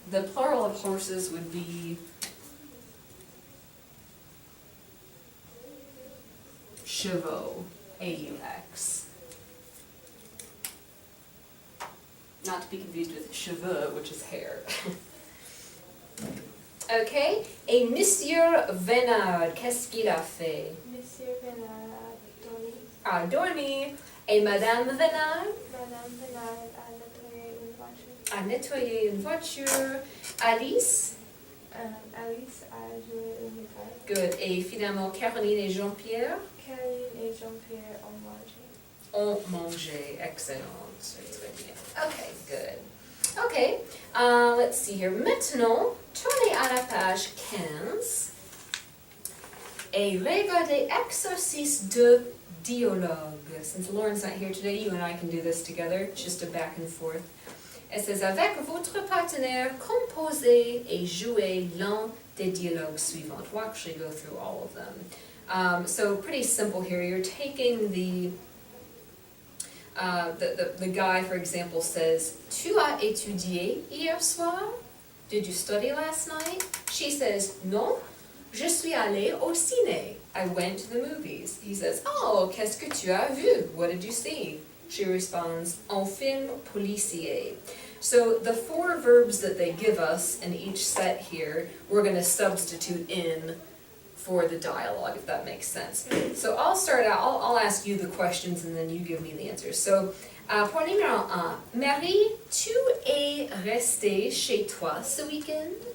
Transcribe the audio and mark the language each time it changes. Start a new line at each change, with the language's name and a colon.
English: The plural of horses would be chevaux, A-U-X. Not to be confused with cheveux, which is hair.
French: Okay, et Monsieur Vénard, qu'est-ce qu'il a fait? Monsieur Vénard A a dormi. dormi. Et Madame Vénard Madame Vénard a nettoyé une voiture. a nettoyé une voiture. Alice, Alice a joué une guitare. good. Et finalement, Caroline et Jean-Pierre Caroline et Jean-Pierre ont mangé. ont mangé. Excellent.
English: So it's good, yeah. Okay, good. Okay, let's see here.
French: Maintenant, tournez à la page 15 et regardez exercice de dialogue.
English: Since Lauren's not here today, you and I can do this together. It's just a back and forth. It says,
French: avec votre partenaire, composez et jouez l'un des dialogues suivants.
English: We'll actually go through all of them. So pretty simple here. You're taking the guy, for example, says,
French: tu as étudié hier soir?
English: Did you study last night? She says,
French: non, je suis allée au ciné.
English: I went to the movies. He says,
French: oh, qu'est-ce que tu as vu?
English: What did you see? She responds,
French: un film policier.
English: So the 4 verbs that they give us in each set here, we're gonna substitute in for the dialogue, if that makes sense. So I'll start out, I'll ask you the questions and then you give me the answers.
French: So, point numéro 1. Marie, tu es restée chez toi ce week-end?